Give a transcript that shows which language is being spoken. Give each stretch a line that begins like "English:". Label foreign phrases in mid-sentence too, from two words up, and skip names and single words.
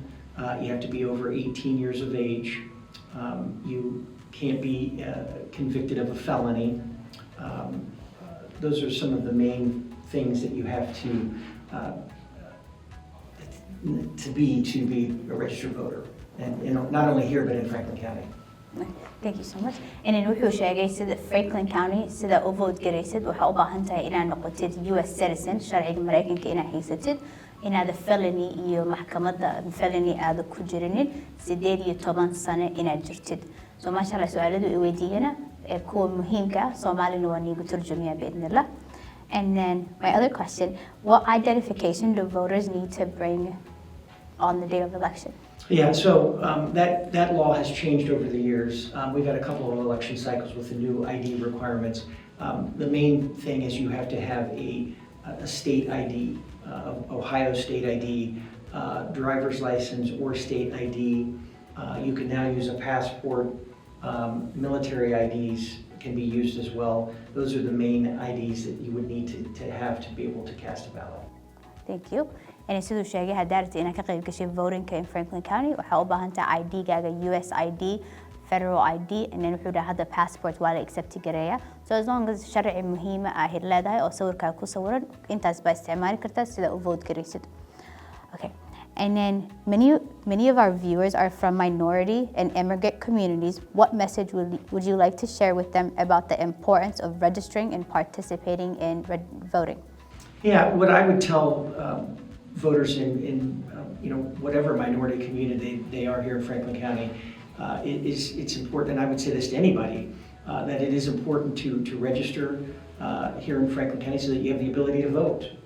English: You have to be over 18 years of age. You can't be convicted of a felony. Those are some of the main things that you have to be a registered voter, and not only here but in Franklin County. Thank you so much. And in
Somali: wuxuu sheegay sida Franklin County sida u vote garaysid waxa u baahan tahay inaad noqotid
English: US citizen
Somali: sharciga Mareykanka inaad haysatid inaad felony iyo maxkamadda felony aad ku jirinin 18 sano inaad jirtid. So
Arabic: ma sha Allah
Somali: su'aaladu ay weydiiyana kuwa muhiimka ah Soomaalina waa nigu turjumiyaa biidnillah.
English: And then my other question, what identification do voters need to bring on the day of election? Yeah, so that law has changed over the years. We've had a couple of election cycles with the new ID requirements. The main thing is you have to have a state ID, Ohio state ID, driver's license or state ID. You can now use a passport. Military IDs can be used as well. Those are the main IDs that you would need to have to be able to cast a ballot. Thank you. And
Somali: sidoo sheegay hadaarta inaad ka qayb gashay
English: voting in Franklin County
Somali: waxa u baahan tahay ID-gaaga
English: US ID, federal ID, and then
Somali: wuxuu dhahaa hadda passport waa la accept gareeya.
English: So as long as
Somali: sharci muhiim ah ay leedahay oo sawirka ku sawiran intaas ba isticmaali kartaa sida u vote garaysid.
English: Okay. And then many of our viewers are from minority and immigrant communities. What message would you like to share with them about the importance of registering and participating in voting? Yeah, what I would tell voters in whatever minority community they are here in Franklin County, it's important, and I would say this to anybody, that it is important to register here in Franklin County so that you have the ability to vote.